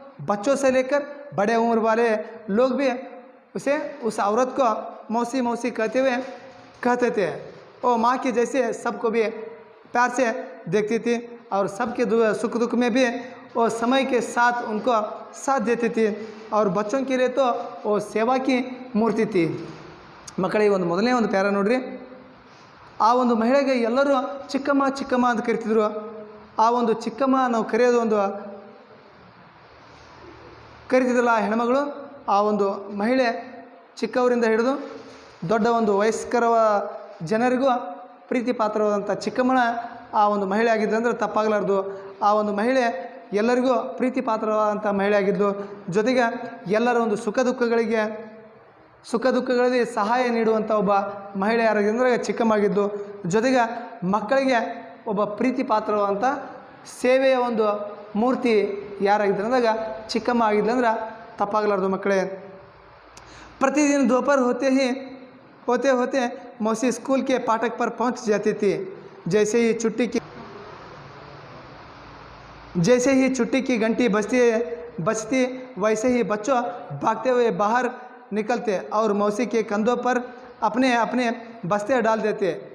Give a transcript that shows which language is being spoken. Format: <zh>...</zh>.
<hi>बच्चों से लेकर बड़े उम्र वाले लोग भी उस औरत को मौसी मौसी कहते थे। वो माँ की जैसे सबको भी प्यार से देखती थी और सबके सुख दुख में भी वो समय के साथ उनको साथ देती थी। और बच्चों के लिए तो वो सेवा की मूर्ति थी।</hi> <kn>ಮಕ್ಕಳಿಗೆ ಒಂದು ಮೊದಲನೇ ಒಂದು ಪ್ಯಾರ ನೋಡ್ರಿ. ಆ ಒಂದು ಮಹಿಳೆಗೆ ಎಲ್ಲರೂ ಚಿಕ್ಕಮ್ಮ ಚಿಕ್ಕಮ್ಮ ಅಂತ ಕರಿತಿದ್ರು. ಆ ಒಂದು ಚಿಕ್ಕಮ್ಮ ನಾವು ಕರೆಯೋದು ಒಂದು ಕರಿತಿದ್ರಲ್ಲ ಆ ಹೆಣ್ಮಗಳು, ಆ ಒಂದು ಮಹಿಳೆ ಚಿಕ್ಕವರಿಂದ ಹಿಡಿದು ದೊಡ್ಡ ಒಂದು ವಯಸ್ಕರ ಜನರಿಗೂ ಪ್ರೀತಿ ಪಾತ್ರವಾದಂಥ ಚಿಕ್ಕಮ್ಮನ ಆ ಒಂದು ಮಹಿಳೆ ಆಗಿದ್ದು ಅಂದರೆ ತಪ್ಪಾಗಲಾರ್ದು. ಆ ಒಂದು ಮಹಿಳೆ ಎಲ್ಲರಿಗೂ ಪ್ರೀತಿ ಪಾತ್ರವಾದಂಥ ಮಹಿಳೆ ಆಗಿದ್ದು. ಜೊತೆಗೆ ಎಲ್ಲರ ಒಂದು ಸುಖ ದುಃಖಗಳಲ್ಲಿ ಸಹಾಯ ನೀಡುವಂಥ ಒಬ್ಬ ಮಹಿಳೆ ಯಾರಾಗಿದ್ದರೆ ಚಿಕ್ಕಮ್ಮ ಆಗಿದ್ದು. ಜೊತೆಗೆ ಮಕ್ಕಳಿಗೆ ಒಬ್ಬ ಪ್ರೀತಿ ಪಾತ್ರವಾದಂಥ ಸೇವೆಯ ಒಂದು ಮೂರ್ತಿ ಯಾರಾಗಿದ್ದರೆ ಅಂದಾಗ ಚಿಕ್ಕಮ್ಮ ಆಗಿದ್ಲು ಅಂದ್ರೆ ತಪ್ಪಾಗಲಾರ್ದು.</kn> <hi>ಮಕ್ಕಳೇ, प्रतिदिन दोपहर होते मौसी स्कूल के फाटक पर पहुंच जाती थी। जैसे ही छुट्टी की घंटी बजती वैसे ही बच्चों भागते हुए बाहर निकलते और मौसी के कंधों पर अपने बस्ते डाल देते।</hi>